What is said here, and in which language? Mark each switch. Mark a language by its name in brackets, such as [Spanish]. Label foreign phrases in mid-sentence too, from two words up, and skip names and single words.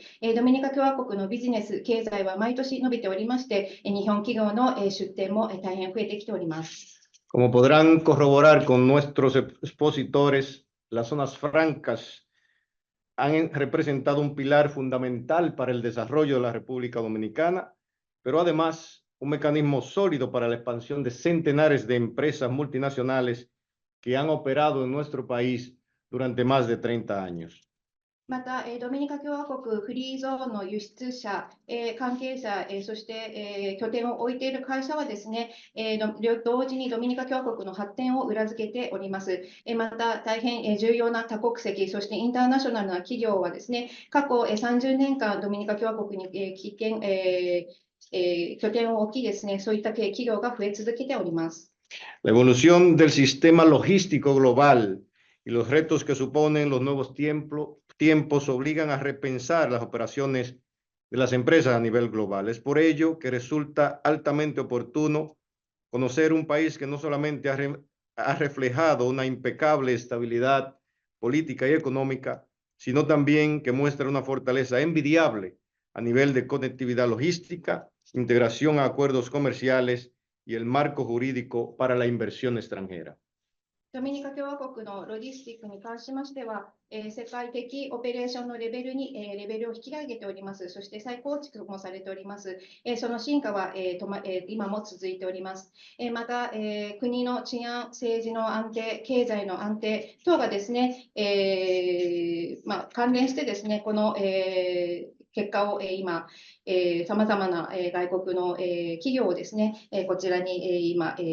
[Japanese] ドミニカ共和国のビジネス経済は毎年伸びておりまして、日本企業の、出展も、大変増えてきております。 [Spanish] Como podrán corroborar con nuestros expositores, las zonas francas han representado un pilar fundamental para el desarrollo de la República Dominicana, pero además un mecanismo sólido para la expansión de centenares de empresas multinacionales que han operado en nuestro país durante más de 30 años. [Japanese] また、ドミニカ共和国フリーゾーンの輸出者、関係者、そして、拠点を置いている会社はですね、同時にドミニカ共和国の発展を裏付けております。また、大変重要な多国籍、そしてインターナショナルな企業はですね、過去30年間、ドミニカ共和国に拠点を置きですね、そういった企業が増え続けております。 [Spanish] La evolución del sistema logístico global y los retos que suponen los nuevos tiempos obligan a repensar las operaciones de las empresas a nivel global. Es por ello que resulta altamente oportuno conocer un país que no solamente ha reflejado una impecable estabilidad política y económica, sino también que muestra una fortaleza envidiable a nivel de conectividad logística, integración a acuerdos comerciales y el marco jurídico para la inversión extranjera. [Japanese] ドミニカ共和国のロジスティックに関しましては、世界的オペレーションのレベルを引き上げております。そして再構築もされております。その進化は、今も続いております。また、国の治安、政治の安定、経済の安定等がですね、関連してですね、この、結果を今、さまざまな外国の企業をですね、こちらに今、